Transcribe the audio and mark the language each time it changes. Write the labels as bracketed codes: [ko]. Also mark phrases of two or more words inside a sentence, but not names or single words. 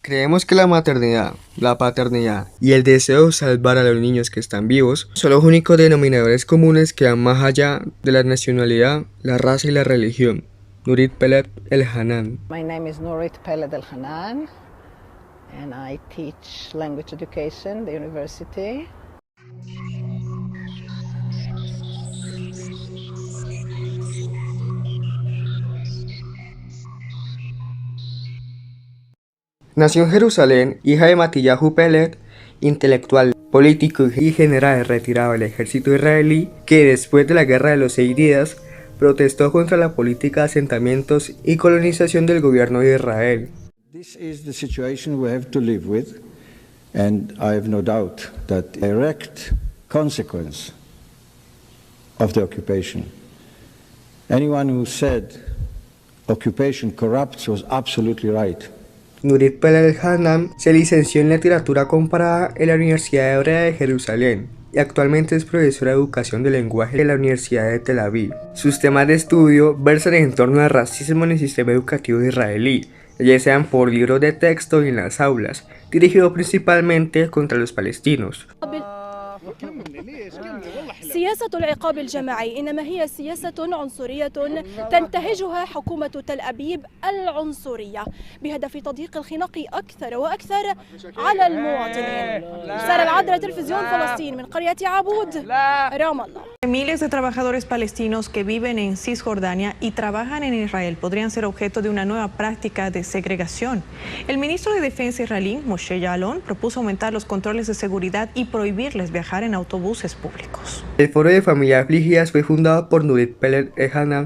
[es] Creemos que la maternidad, la paternidad y el deseo de salvar a los niños que están vivos son los únicos denominadores comunes que van más allá de la nacionalidad, la raza y la religión. Nurit Peled El-Hanan. [en] My name is Nurit Peled El-Hanan and I teach language education at the university. [es] Nació en Jerusalén, hija de Matillahu Peled, intelectual, político y general retirado del ejército israelí, que después de la Guerra de los 6 días protestó contra la política de asentamientos y colonización del gobierno de Israel. [en] This is the situation we have to live with, and I have no doubt that the direct consequence of the occupation. Anyone who said occupation corrupts was absolutely right. [es] Nurit Peled El-Hanan se licenció en literatura comparada en la Universidad Hebrea de Jerusalén y actualmente es profesora de educación de lenguaje de la Universidad de Tel Aviv. Sus temas de estudio versan en torno al racismo en el sistema educativo israelí, ya sean por libros de texto y en las aulas, dirigido principalmente contra los palestinos. [ar] سياسة العقاب الجماعي إنما هي سياسة عنصرية تنتهجها حكومة تل أبيب العنصرية بهدف تضييق الخناق أكثر وأكثر على المواطنين. سارة العذراء تلفزيون فلسطين من قرية عبود رام الله. [es] Miles de trabajadores palestinos que viven en Cisjordania y trabajan en Israel podrían ser objeto de una nueva práctica de segregación. El ministro de Defensa israelí, Moshe Ya'alon, propuso aumentar los controles de seguridad y prohibirles viajar en autobuses públicos. El Foro de Familias Afligidas fue fundado por Nurit Peled El-Hanan.